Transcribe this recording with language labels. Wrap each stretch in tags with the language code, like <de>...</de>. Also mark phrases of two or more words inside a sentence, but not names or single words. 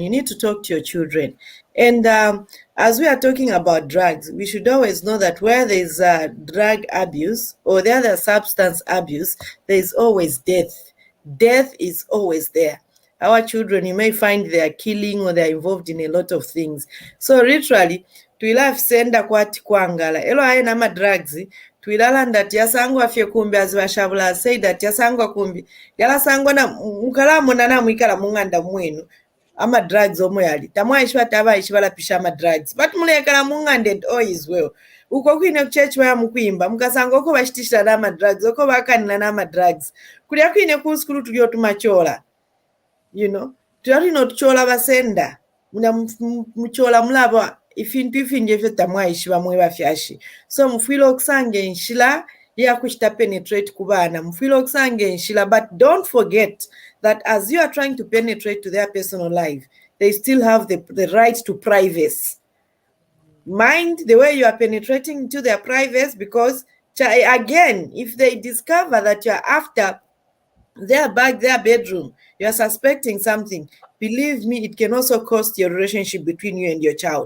<en>You need to talk to your children. And as we are talking about drugs, we should always know that where there's drug abuse or the other substance abuse, there is always death. Death is always there. Our children, you may find they are killing or they are involved in a lot of things. So literally,</en> <bem>twilafisenda kwati kwangala elo aina ma drugs twilalanda tyasangwa fye kumbi aziba Shaabula</bem> <en>said that</en> <bem>tyasangwa kumbi yalasangwa na mukalamu na mwikala munganda mwenu ama drugs omwe yali tamwaishwa tabaishibala pisha ama drugs but mulekala munganda</bem> <en>and all is well</en> <bem>uko kwine kuchechi waya mukwimba mukasanga oko bashitishira nama drugs oko bakanina nama drugs kulya kwine kuskulu tulyo tumachola tulina otuchola basenda muchola mulaba ifintu ifinji efyo tamwaishiba mweba fyashi so mufwile okusanga enshila yakushita penetrate ku baana mufwile okusanga enshila</bem> <en>but don't forget that as you are trying to penetrate to their personal life they still have the right to privacy. Mind the way you are penetrating into their privacy, because again, if they discover that you are after their bag, their bedroom, you are suspecting something, believe me, it can also cost your relationship between you and your child.</en>